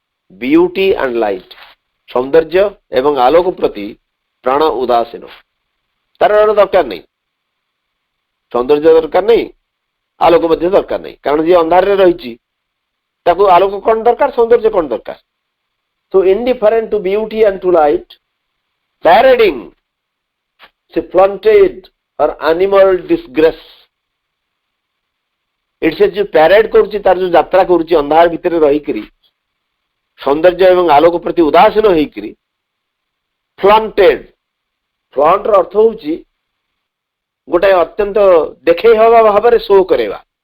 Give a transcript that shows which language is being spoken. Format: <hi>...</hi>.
<en>beauty and light,</en> <or>ସୌନ୍ଦର୍ଯ୍ୟ ଏବଂ ଆଲୋକ ପ୍ରତି ପ୍ରାଣ ଉଦାସୀନ। ତାର ଦରକାର ନାହିଁ, ସୌନ୍ଦର୍ଯ୍ୟ ଦରକାର ନାହିଁ, ଆଲୋକ ମଧ୍ୟ ଦରକାର ନାହିଁ। କାରଣ ଯିଏ ଅନ୍ଧାରରେ ରହିଛି ତାକୁ ଆଲୋକ କଣ ଦରକାର, ସୌନ୍ଦର୍ଯ୍ୟ କଣ ଦରକାର?</or> <en>So indifferent to beauty and to light, parading, she flaunted her animal disgrace.</en> <or>ଏଠି ସେ ଯୋଉ ପ୍ୟାରେଡ କରୁଛି, ତାର ଯୋଉ ଯାତ୍ରା କରୁଛି ଅନ୍ଧାର ଭିତରେ ରହିକରି, ସୌନ୍ଦର୍ଯ୍ୟ ଏବଂ ଆଲୋକ ପ୍ରତି ଉଦାସୀନ ହେଇକରି, ଫ୍ଲଣ୍ଟେଡ, ଫ୍ଲଣ୍ଟ ର ଅର୍ଥ ହଉଛି ଗୋଟାଏ ଅତ୍ୟନ୍ତ ଦେଖେଇ ହବା ଭାବରେ ଶୋ କରେଇବା।</or>